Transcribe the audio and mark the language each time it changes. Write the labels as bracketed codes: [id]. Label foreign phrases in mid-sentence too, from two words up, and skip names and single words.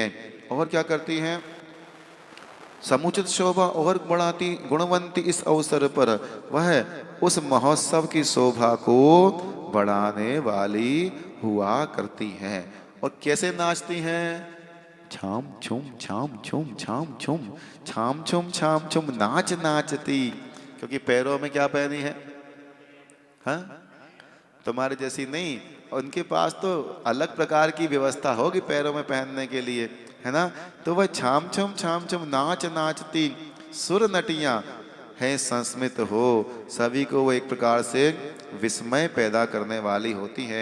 [hi] और क्या करती हैं? समुचित शोभा और बढ़ाती गुणवंती इस अवसर पर वह उस महोत्सव की शोभा को बढ़ाने वाली हुआ करती हैं। और कैसे नाचती हैं? छाम छुम छाम छुम छाम छुम छाम छुम छाम छुम नाच नाचती। क्योंकि पैरों में क्या पहनी है? हाँ, तुम्हारे जैसी नहीं, उनके पास तो अलग प्रकार की व्यवस्था होगी पैरों में पहनने के लिए, है ना। तो वह छाम छुम नाच नाचती सुर नटियां हैं संस्मित हो, सभी को वो एक प्रकार से विस्मय पैदा करने वाली होती हैं।